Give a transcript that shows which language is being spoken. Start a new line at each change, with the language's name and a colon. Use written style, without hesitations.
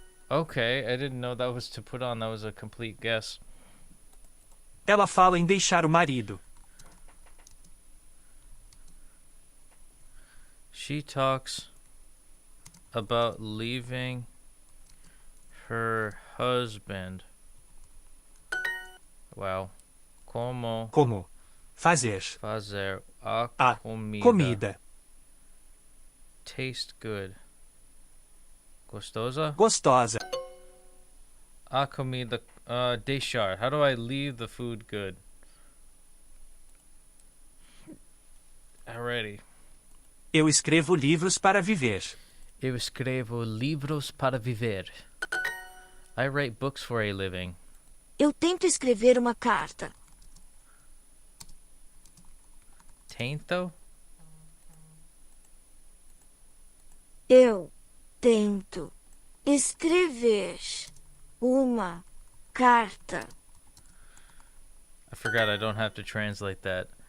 English: Okay, I didn't know that was to put on. That was a complete guess.
Portuguese: Ela fala em deixar o marido.
English: She talks about leaving her husband.
Portuguese: Wow. Como Fazer a a comida.
English: Taste good.
Portuguese: Gostosa? Gostosa. A comida. Deixar.
English: How do I leave the food good? Alrighty.
Portuguese: Eu escrevo livros para viver. Eu escrevo livros para viver.
English: I write books for a living.
Portuguese: Eu tento escrever uma carta. Tento? Eu tento escrever uma carta.
English: I forgot I don't have to translate that.